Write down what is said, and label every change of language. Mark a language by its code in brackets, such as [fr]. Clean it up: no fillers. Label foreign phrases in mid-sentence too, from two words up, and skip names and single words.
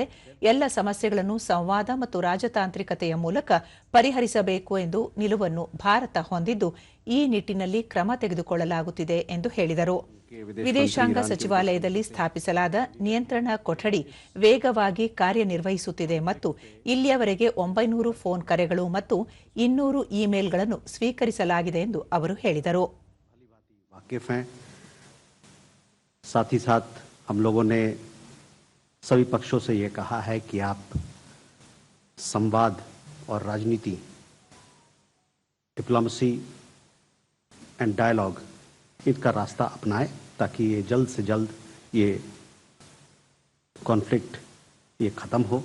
[kn] ಎಲ್ಲ ಸಮಸ್ಯೆಗಳನ್ನು ಸಂವಾದ ಮತ್ತು ರಾಜತಾಂತ್ರಿಕತೆಯ ಮೂಲಕ ಪರಿಹರಿಸಬೇಕು ಎಂದು ನಿಲುವನ್ನು ಭಾರತ ಹೊಂದಿದ್ದು ಈ ನಿಟ್ಟಿನಲ್ಲಿ ಕ್ರಮ ತೆಗೆದುಕೊಳ್ಳಲಾಗುತ್ತಿದೆ ಎಂದು ಹೇಳಿದರು. ವಿದೇಶಾಂಗ ಸಚಿವಾಲಯದಲ್ಲಿ ಸ್ಥಾಪಿಸಲಾದ ನಿಯಂತ್ರಣ ಕೊಠಡಿ ವೇಗವಾಗಿ ಕಾರ್ಯನಿರ್ವಹಿಸುತ್ತಿದೆ ಮತ್ತು ಇಲ್ಲಿಯವರೆಗೆ 900 ಫೋನ್ ಕರೆಗಳು ಮತ್ತು 200 ಇಮೇಲ್ಗಳನ್ನು ಸ್ವೀಕರಿಸಲಾಗಿದೆ ಎಂದು ಅವರು ಹೇಳಿದರು. [hi] वाकिफ हैं। साथ ही साथ हम लोगों ने सभी पक्षों से ये कहा है कि आप संवाद और राजनीति, [en] diplomacy and dialogue [hi] इनका रास्ता अपनाएं ताकि ये जल्द से जल्द ये कॉन्फ्लिक्ट ये ख़त्म हो.